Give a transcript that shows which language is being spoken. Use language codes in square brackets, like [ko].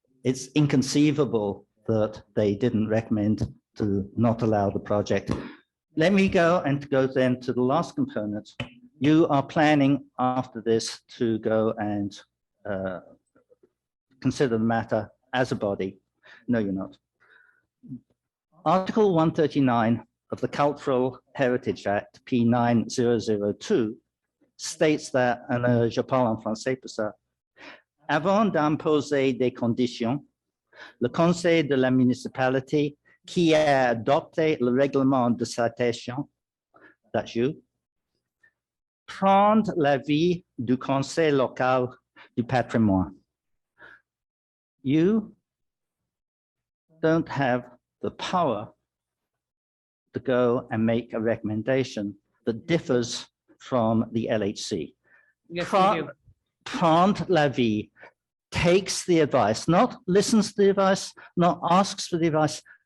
[en] It's inconceivable that they didn't recommend to not allow the project. let me go then to the last component. You are planning after this to go and consider the matter as a body. No, you're not. Article 139 of the Cultural Heritage Act, P9002, states that, and [fr] je parle en français pour ça, avant d'imposer des conditions, le conseil de la municipalité qui a adopté le règlement de citation, [en] that's you, [fr] prendre l'avis du conseil local du patrimoine. [en] You don't have the power to go and make a recommendation that differs from the LHC. Yes, we do. [fr] Prendre l'avis [en] takes the advice, not listens to the advice, not asks for the advice.